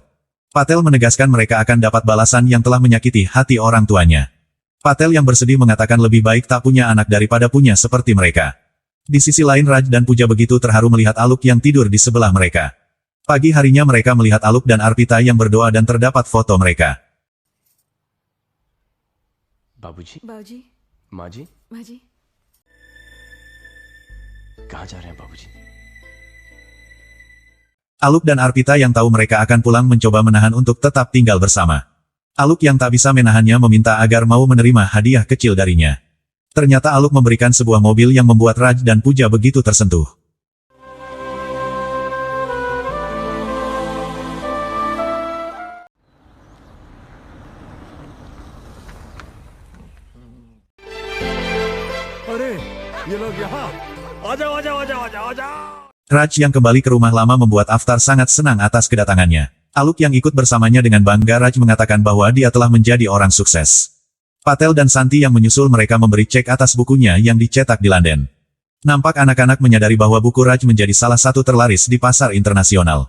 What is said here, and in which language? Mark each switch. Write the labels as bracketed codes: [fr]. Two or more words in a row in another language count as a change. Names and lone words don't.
[id] Patel menegaskan mereka akan dapat balasan yang telah menyakiti hati orang tuanya. Patel yang bersedih mengatakan lebih baik tak punya anak daripada punya seperti mereka. Di sisi lain Raj dan Puja begitu terharu melihat Aluk yang tidur di sebelah mereka. Pagi harinya mereka melihat Aluk dan Arpita yang berdoa dan terdapat foto mereka. [hi] बाबूजी बाबूजी माँ जी माँ जी कहाँ जा रहे हैं बाबूजी? [id] Aluk dan Arpita yang tahu mereka akan pulang mencoba menahan untuk tetap tinggal bersama. Aluk yang tak bisa menahannya meminta agar mau menerima hadiah kecil darinya. Ternyata Aluk memberikan sebuah mobil yang membuat Raj dan Puja begitu tersentuh. [hi] अरे ये लोग यहाँ आ जाओ आ जाओ आ जाओ आ जाओ आ जाओ। [id] Raj yang kembali ke rumah lama membuat Aftar sangat senang atas kedatangannya. Aluk yang ikut bersamanya dengan bangga Raj mengatakan bahwa dia telah menjadi orang sukses. Patel dan Santi yang menyusul mereka memberi cek atas bukunya yang dicetak di London. Nampak anak-anak menyadari bahwa buku Raj menjadi salah satu terlaris di pasar internasional.